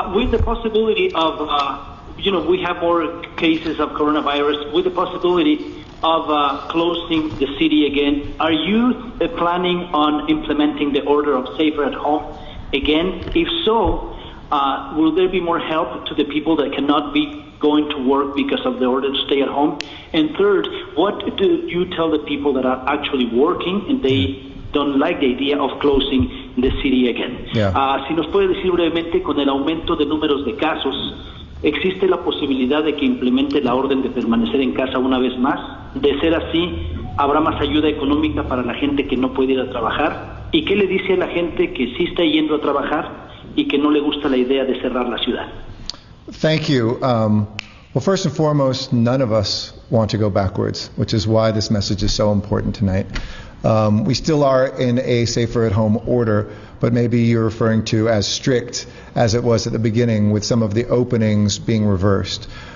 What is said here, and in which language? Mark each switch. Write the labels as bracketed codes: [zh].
[en] With the possibility of, we have more cases of coronavirus, with the possibility of closing the city again, are you planning on implementing the order of safer at home again? If so, will there be more help to the people that cannot be going to work because of the order to stay at home? And third, what do you tell the people that are actually working and they don't like the idea of closing the city again? [es] Si nos puede decir brevemente, con el aumento de números de casos, ¿existe la posibilidad de que implemente la orden de permanecer en casa una vez más? De ser así, ¿habrá más ayuda económica para la gente que no puede ir a trabajar? ¿Y qué le dice a la gente que sí está yendo a trabajar y que no le gusta la idea de cerrar la ciudad? [en] Thank you. Well, first and foremost, none of us want to go backwards, which is why this message is so important tonight. We still are in a safer at home order, but maybe you're referring to as strict as it was at the beginning, with some of the openings being reversed.